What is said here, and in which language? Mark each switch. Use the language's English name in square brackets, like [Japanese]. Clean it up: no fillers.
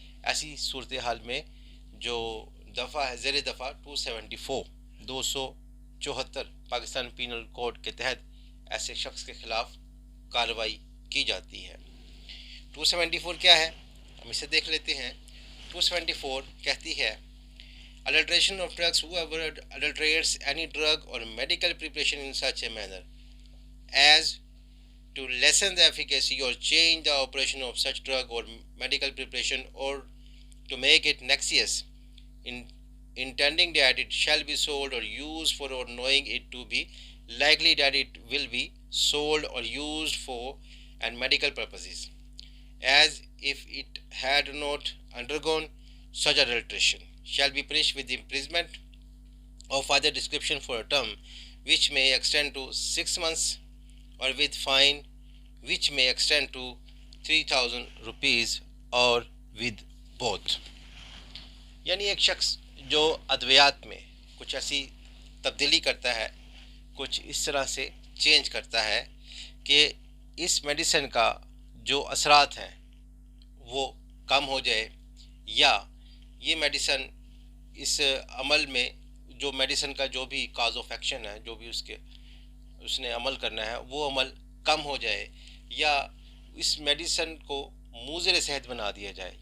[Hindi] ऐसी सूरत हाल में जो दफ़ा है, ज़ेर दफ़ा 274 पाकिस्तान पीनल कोड के तहत ऐसे शख्स के ख़िलाफ़ कार्रवाई की जाती है। 274 क्या है, हम इसे देख लेते हैं। [English] 274 [Hindi] कहती है, [English] adulteration of drugs, whoever adulterates any drug or medical preparation in such a manner as to lessen the efficacy or change the operation of such drug or medical preparation, or to make it noxious, in intending that it shall be sold or used for, or knowing it to be likely that it will be sold or used for and medical purposes, as if it had not undergone such adulteration, shall be punished with imprisonment of further description for a term which may extend to 6 months, or with fine which may extend to 3000 rupees, और with both. [Hindi] यानी एक शख्स जो अद्वियात में कुछ ऐसी तब्दीली करता है, कुछ इस तरह से चेंज करता है कि इस मेडिसिन का जो असरात हैं वो कम हो जाए, या ये मेडिसिन इस अमल में, जो मेडिसिन का जो भी काज ऑफ एक्शन है, जो भी उसने अमल करना है, वो अमल कम हो जाए, या इस मेडिसिन को मुज़िर सेहत बना दिया जाए।